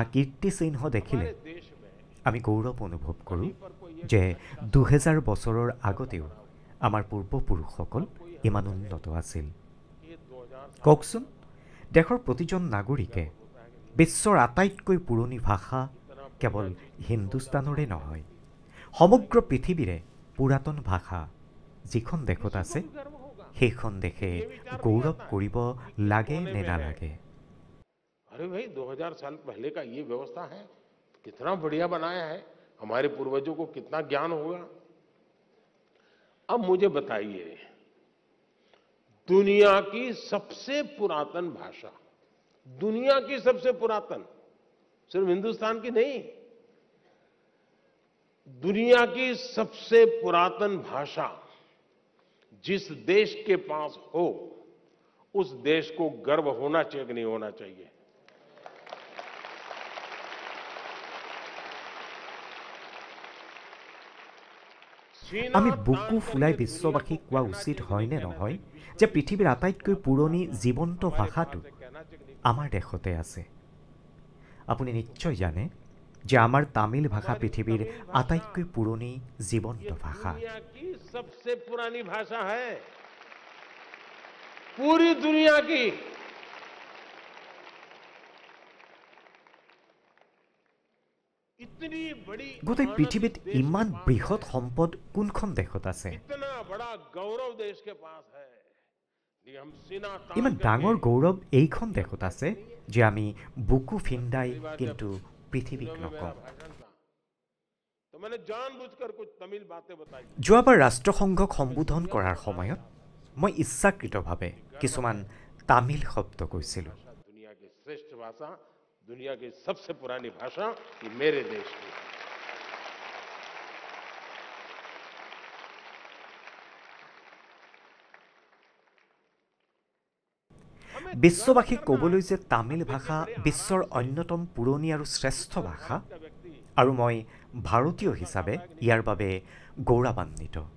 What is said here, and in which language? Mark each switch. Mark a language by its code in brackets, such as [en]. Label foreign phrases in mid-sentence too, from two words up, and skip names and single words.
[as] কীৰ্তিচিহ্ন দেখিলে আমি গৌৰৱ অনুভৱ কৰোঁ যে 2000 বছৰৰ আগতেও আমাৰ পূৰ্বপুৰুষসকল ইমান উন্নত আছিল কওকচোন দেশৰ প্ৰতিজন নাগৰিকে বিশ্বৰ আটাইতকৈ পুৰণি ভাষা কেৱল হিন্দুস্তানৰে নহয়, সমগ্ৰ পৃথিৱীৰে পুৰাতন ভাষা যিখন দেশত আছে সেইখন দেশে গৌৰৱ কৰিব লাগে নে নালাগে? [hi] अरे भाई 2000 साल पहले का ये व्यवस्था है, कितना बढ़िया बनाया है, हमारे पूर्वजों को कितना ज्ञान होगा। अब मुझे बताइए, दुनिया की सबसे पुरातन भाषा, दुनिया की सबसे पुरातन, सिर्फ हिंदुस्तान की नहीं, दुनिया की सबसे पुरातन भाषा जिस देश के पास हो उस देश को गर्व होना चाहिए कि नहीं होना चाहिए? [as] আমি বুকু ফুলাই বিশ্ববাসীক কোৱা উচিত হয়নে নহয় যে পৃথিৱীৰ আটাইতকৈ পুৰণি জীৱন্ত ভাষাটো আমাৰ দেশতে আছে? আপুনি নিশ্চয় জানে যে আমাৰ তামিল ভাষা পৃথিৱীৰ আটাইতকৈ পুৰণি জীৱন্ত ভাষা। [hi] सबसे पुरानी भाषा है पूरी दुनिया की। इतनी बड़ी [as] গোটেই পৃথিৱীত ইমান বৃহৎ সম্পদ কোনখন দেশত আছে? [hi] इतना बड़ा गौरव देश के पास है, हम सीना तान [as] ইমান ডাঙৰ গৌৰৱ এইখন দেশত আছে যে আমি বুকু ফিন্দাই কিন্তু পৃথিৱীক নকওঁ। [hi] तो मैंने जानबूझकर कुछ तमिल बातें बताई। [as] যোৱাবাৰ ৰাষ্ট্ৰসংঘক সম্বোধন কৰাৰ সময়ত মই ইচ্ছাকৃতভাৱে কিছুমান তামিল শব্দ কৈছিলোঁ। [hi] दुनिया की श्रेष्ठ भाषा, दुनिया की सबसे पुरानी भाषा ये मेरे देश की है। [as] বিশ্ববাসীক ক'বলৈ যে তামিল ভাষা বিশ্বৰ অন্যতম পুৰণি আৰু শ্ৰেষ্ঠ ভাষা, আৰু মই ভাৰতীয় হিচাপে ইয়াৰ বাবে গৌৰৱান্বিত।